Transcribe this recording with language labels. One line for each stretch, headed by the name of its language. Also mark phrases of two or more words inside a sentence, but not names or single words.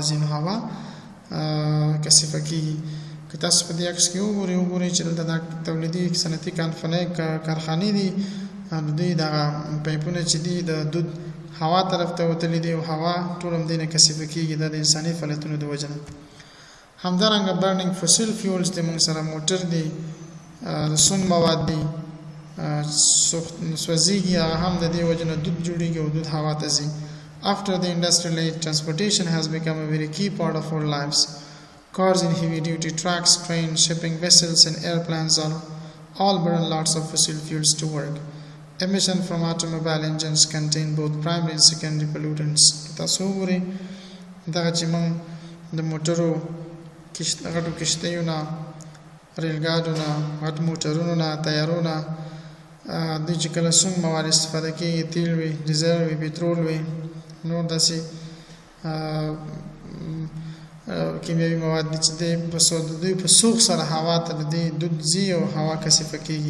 Pashto: ځي نو هوا کثیفه کیږي که تاسو په دې عکس کې وګورئ چې دلته د تولیدي صنعتي کارخانې دي نو دوی دغه پایپونه چې دي د دود هوا طرف ته وتلي دي او هوا ټول هم دې نه کثیفه کیږي دا د انساني فعالیتونو د وجه نه همدارنګه
English: burning fossil fuels
Pashto: د موږ سره موټر دي سون مواد دي سوځيږي هم د دې وجه نه دود جوړیږي او دود هوا ته ځي.
English: After the industrial age, transportation has become a very key part of our lives. Cars and heavy-duty trucks, trains, shipping vessels, and airplanes all burn lots of fossil fuels to work. Emission from automobile engines contain both primary and secondary pollutants.
Pashto: تاسو وګورئ دغه چې موږ د موټرو غټو کشتیو نه ریلګاډو نه غټ موټرونو نه طیارو نه دوی چې کله څوم مواد استفاده کوي تیل وي ډیزل وي پټرول وي نور داسې کیمیاوي مواد دي چې دوی په سوق سره هوا ته د دود ځي او هوا کثیفه کیږي.